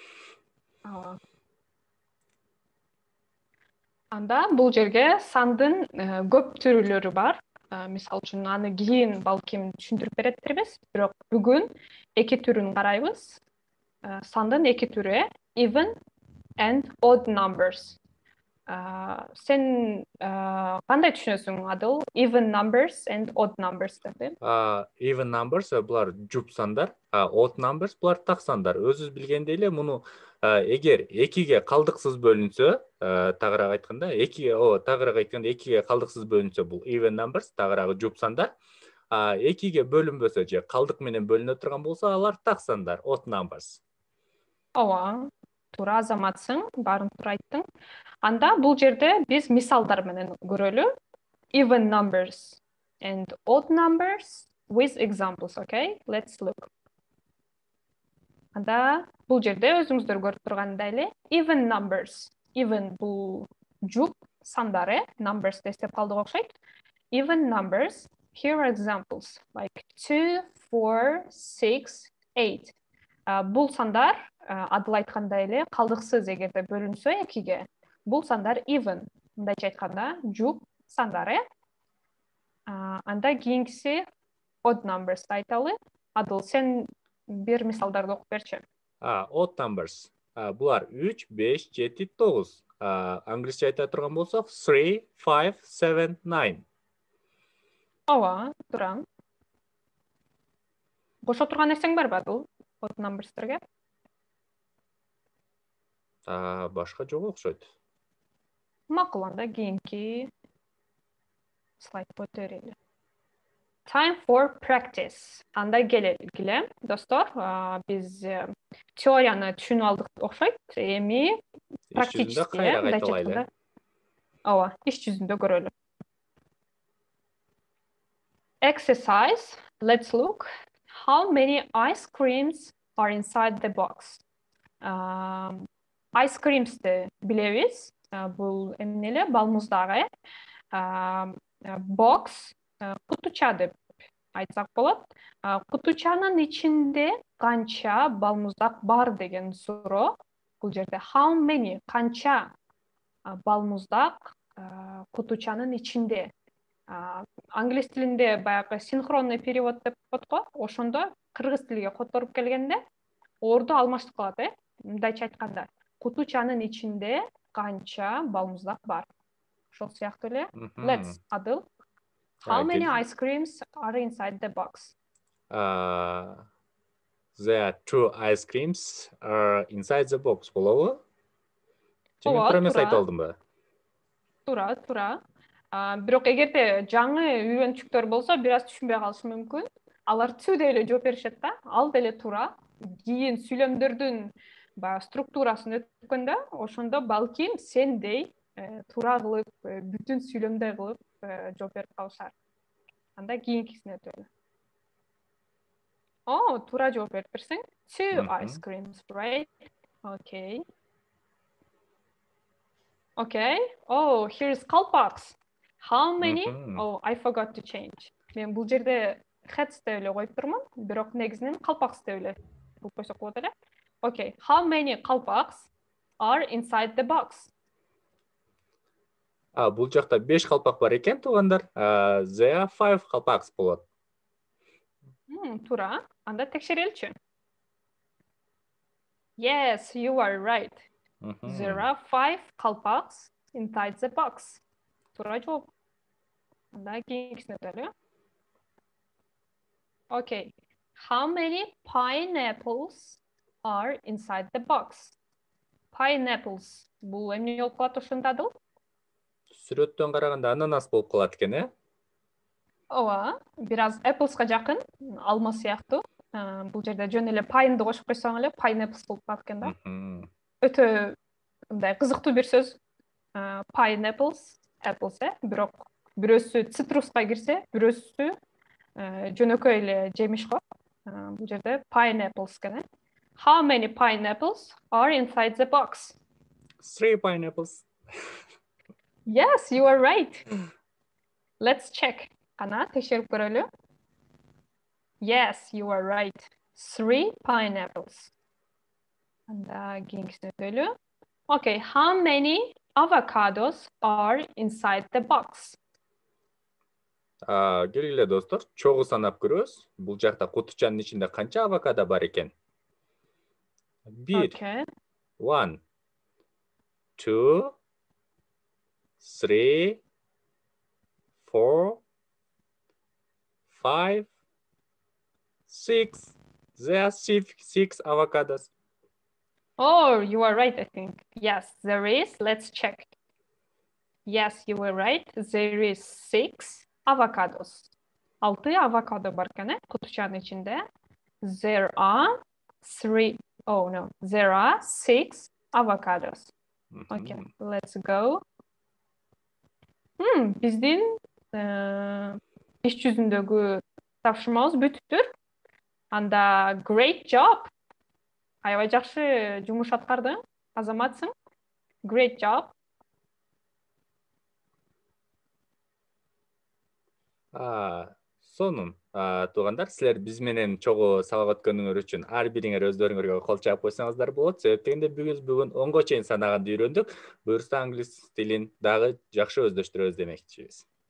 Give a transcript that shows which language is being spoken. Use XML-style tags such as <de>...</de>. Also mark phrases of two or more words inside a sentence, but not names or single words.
<ky>Анда бул жерге сандын көп түрлөрү бар. Мисалы үчүн аны кийин балким түшүндүрүп беретирбиз, бирок бүгүн эки түрүн карайбыз. Сандын эки түрү</ky> <en>even and odd numbers.</en> <ky>Сен кандай түшүнөсүң, Адыл?</ky> <en>Even numbers and odd numbers деп. Even numbers</en> <ky>булар жуп сандар,</ky> <en>odd numbers</en> <ky>булар так сандар. Өзүбүз билгендей эле муну эгер экиге калдыксыз бөлүнсө, тагыраак айтканда, экиге калдыксыз бөлүнсө бул</ky> <en>even numbers,</en> <ky>тагыраагы жуп сандар. Экиге бөлүнбөсө же калдык менен бөлүнө турган болсо, алар так сандар,</ky> <en>odd numbers.</en> <ky>Ооба, туура азаматсың, баарын туура айттың. Анда бул жерде биз мисалдар менен көрөлү.</ky> <en>Even numbers and odd numbers with examples, okay? Let's look.</en> <ky>Анда бул жерде өзүңүздөр көрүп тургандай эле</ky> <en>even numbers.</en> <ky>Even бул жуп сандары, numbers дестеп калдык окшойт.</ky> <en>Even numbers, here are examples like 2, 4, 6, 8.</en> <ky>Бул сандар Адыл айткандай эле калдыксыз эгерде бөлүнсө экиге, бул сандар even, мындайча айтканда жуп сандары. Анда кийинкиси</ky> <en>odd numbers</en> <ky>айталы. Адыл, сен бир мисалдарды окуп берчи.</ky> <en>Odd numbers.</en> <ky>Булар 3, 5, 7, 9. Англисче айта турган болсок 3, 5, 7, 9. Ооба, туура. Кошо турган нерсең барбы, Адыл?</ky> <en>Odd numbers'терге?</en> <ky>Башка жок окшойт. Макул, анда кийинки слайд көтөрөлү.</ky> <en>Time for practice.</en> <ky>Анда келгиле, достор. Биз теорияны түшүнүп алдык окшойт. Эми практически кайра кайталайлы. Ооба, иш жүзүндө көрөлү.</ky> <en>Exercise. Let's look. How many ice creams are inside the box? Ice creams'ti билебиз.</en> <ky>Бул эмне эле, балмуздагы. Box, кутуча деп айтсак болот. Кутучанын ичинде канча балмуздак бар деген суроо. Бул жерде</ky> <en>how many,</en> <ky>канча балмуздак кутучанын ичинде. Англис тилинде баягы синхронный перевод деп коет го. Ошондо кыргыз тилиге которуп келгенде орду алмаштып калат, мындайча айтканда, кутучанын ичинде канча балмуздак бар. Ошол сыяктуу эле.</ky> <en>Let's, Адыл. How many ice creams are inside the box? There are 2 ice creams are inside the box.</en> <ky>Болобу? Мен туура эмес айта алдымбы? Туура. Бирок эгерде жаңы үйрөнчүктөр болсо, бир аз түшүнбөй калышы мүмкүн. Алар two деп эле жооп беришет да. Ал деле туура. Кийин сүйлөмдөрдүн структурасын өткөндө, ошондо балким сендей туура кылып, бүтүн сүйлөмдөй кылып жооп берип калышар. Анда кийинкисине өтөлү. Туура жооп берипсиң.</ky> <en>2 ice creams, right? Okay. Here's Kalpaks. How many? I forgot to change.</en> <ky>Мен бул жерде hats деп эле коюп турмун, бирок негизинен Kalpaks деп эле бул койсок болот эле.</ky> <en>Okay. How many Kalpaks are inside the box?</en> <ky>Бул жакта 5 калпак бар экен, туугандар.</ky> <en>There are 5 Kalpaks болот.</en> <ky>Туура. Анда текшереличи.</ky> <en>Yes, you are right. There are 5 Kalpaks inside the box.</en> <ky>Туура жооп. Анда кийинкисине өтөлү.</ky> <en>Okay. How many pineapples are inside the box? Pineapples.</en> <ky>Бул эмне болуп калат ошондадыл? Сүрөттөн караганда ананас болуп калат экен, Ооба, бир аз applesга жакын, алма сыяктуу. Бул жерде жөн эле pine'ды кошуп койсоң эле pineapples болуп калат экен да. Өтө мындай кызыктуу бир сөз.</ky> <en>Pineapples, apples,</en> <ky>бирок бирөөсү цитруска кирсе, бирөөсү жөнөкөй эле жемиш го. Бул жерде pineapples экен.</ky> <en>How many pineapples are inside the box? 3 pineapples. Yes, you are right. Let's check.</en> <ky>Кана текшерип көрөлү.</ky> <en>Yes, you are right. 3 pineapples.</en> <ky>Анда кийинкисине өтөлү.</ky> <en>Okay, how many avocados are inside the box?</en> <ky>Келгиле достор, чогуу санап көрөбүз. Бул жакта кутучанын ичинде канча авокадо бар экен? 1,</ky> <en>Okay. 1, 2, 3, 4, 5, 6. There are 6 avocados. Oh, you are right, I think. Yes, there is. Let's check. Yes, you were right. There is 6 avocados.</en> <ky>6 avokado бар экен, кутучанын ичинде.</ky> <en>There are 3. Oh no, there are 6 avocados. Okay, let's go.</en> <ky>Биздин иш жүзүндөгү тапшырмабыз бүтүптүр. Анда</ky> <en>great job.</en> <ky>Аябай жакшы жумуш аткардың. Азаматсың.</ky> <en>Great job.</en> <ky>Сонун. Туугандар, силер биз менен чогуу сабак өткөнүңөр үчүн ар бириңер өздөрүңөргө кол чаап койсоңуздар болот. Себеп дегенде бүгүн 10го чейин санаганды үйрөндүк. Буюрса англис тилин дагы жакшы өздөштүрөбүз демекчибиз.</ky>